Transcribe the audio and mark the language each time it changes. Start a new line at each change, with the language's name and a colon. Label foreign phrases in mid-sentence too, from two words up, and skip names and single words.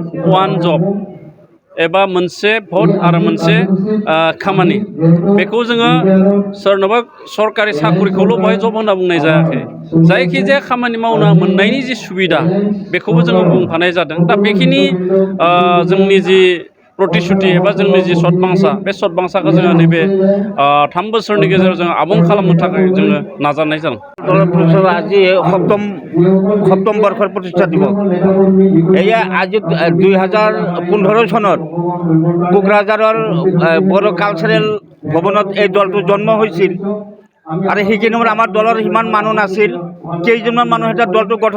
English: one job
Bodo: एबा मोनसे भट आरो मोनसे खामानि बेखौ जोङो सोरनोबा सरकारि साख्रिखौल' बेवहाय जब होनना बुंनाय जायाखै जायखिजाया खामानि मावनो मोननायनि जि सुबिदा बेखौबो जोङो बुंफानाय जादों दा बेखिनि जोंनि जि प्रतिश्रुति एबा जोंनि जि सतबांसा बे सतबांसाखौ जोङो नैबे 3 बोसोरनि गेजेराव जोङो आबुं खालामनो थाखाय जोङो नाजानाय जादों
Assamese: আজি সপ্তম বৰ্ষৰ প্ৰতিষ্ঠা দিৱস এয়া আজি 2015 চনত কোকৰাঝাৰৰ বড়ো কালচাৰেল ভৱনত এই দলটো জন্ম হৈছিল আৰু সেইখিনি সময়ত আমাৰ দলৰ সিমান মানুহ নাছিল কেইজনমান মানুহ এটা দলটো গঠন